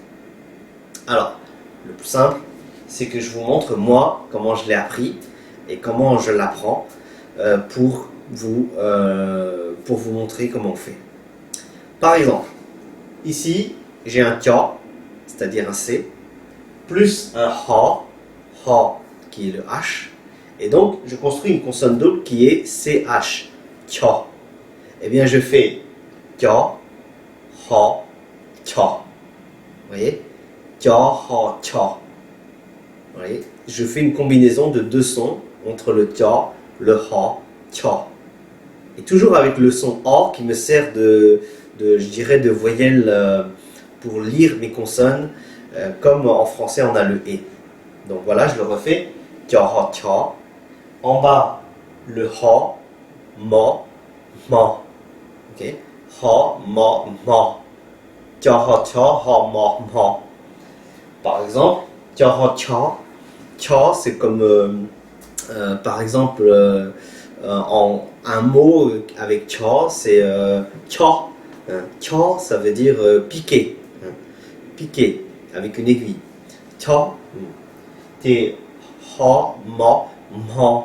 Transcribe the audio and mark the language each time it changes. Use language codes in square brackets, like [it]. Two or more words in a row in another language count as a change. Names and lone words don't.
[fr] Alors, le plus simple, c'est que je vous montre moi comment je l'ai appris et comment je l'apprends pour vous montrer comment on fait. Par exemple, ici j'ai un tia, c'est-à-dire un C, plus un ha qui est le H, et donc je construis une consonne double qui est CH, tia. Eh bien je fais tia, ha, tia. Vous voyez? Tia, ha, tia. Vous voyez? Je fais une combinaison de 2 sons entre le tia, le ha, tia. Et toujours avec le son A qui me sert je dirais, de voyelle pour lire mes consonnes, comme en français on a le E. Donc voilà, je le refais. Tia, ha, tia. En bas, le ha, ma. Ok? Ha, ma. Tia, ha, tia, ha, ma. Par exemple, tia, ha, tia. Tia, c'est comme, par exemple, un mot avec tia, c'est tia. Tia, ça veut dire piquer. Piquer avec une aiguille. Tia. T, ha, ma.